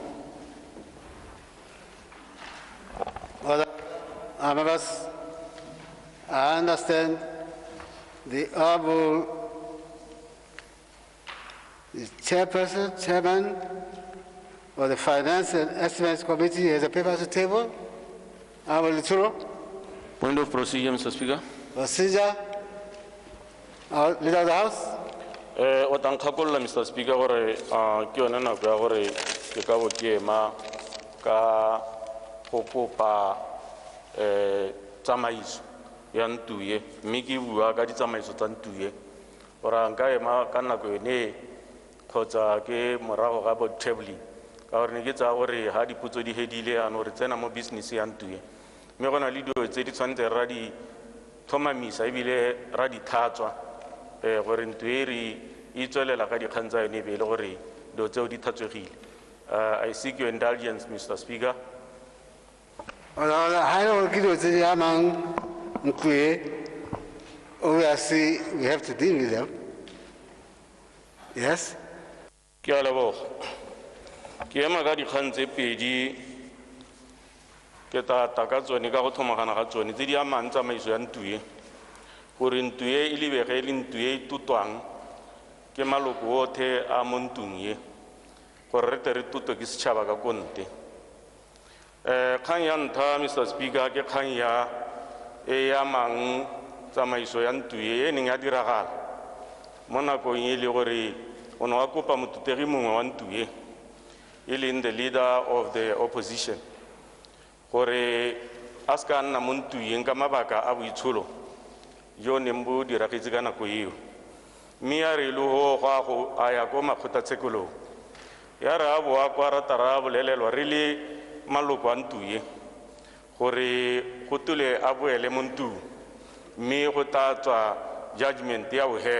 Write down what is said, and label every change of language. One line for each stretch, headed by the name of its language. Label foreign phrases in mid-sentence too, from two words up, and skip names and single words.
English: Members, I understand the honorable chairman of the Finance and Estimates Committee has a paper to table. Honorable Lituro. Point of procedure, Mr. Speaker. Procedure. Leader of the House. Mr. Speaker,
Tswana: tsamaiso ya ntuye mme ke bua ka ditsamaiso tsa ntuye ora nka ema ka nako ene kgotsa ke morago ga bo tabling ka gore ne ke tsa gore ha dipotso di hedile ano re tsena mo business ya ntuye mme gona le dilo tse di tshwanetse ra di thomamisa ebile ra di tlhatswa gore ntuye re itswelela ka dikgang tsa yone e be le gore dilo tseo di tlhatswegile
English: I seek your indulgence, Mr. Speaker. Obviously, we have to deal with them. Yes?
Tswana: Ke a leboga. Ke ema ka dikgang tse pedi ke tata ka tsone ka go thomagana ga tsone tse di amang tsamaiso ya Ntuye gore Ntuye e lebege e le Ntuye e tutwang ke maloko otlhe a mo ntung ye gore re tle re tutwe ke setšhaba ka konte. Kgang ya ntlha, Mr. Speaker, ke kgang ya e amang tsamaiso ya Ntuye e neng ya diragala mo nakong e le gore o ne wa kopa motutegi mongwe wa Ntuye e leng
English: the leader of the opposition
Tswana: gore a se ka nna mo Ntuyeng ka mabaka a boitsholo jo neng bo diragetse ka nako eo, mme ya re le go a ya ko makgotlatshekelong ya re a boa kwa ratara a bolelelwa re le maloko a Ntuye gore go tole a boele mo ntung mme go tla tswa judgment ya bogelo.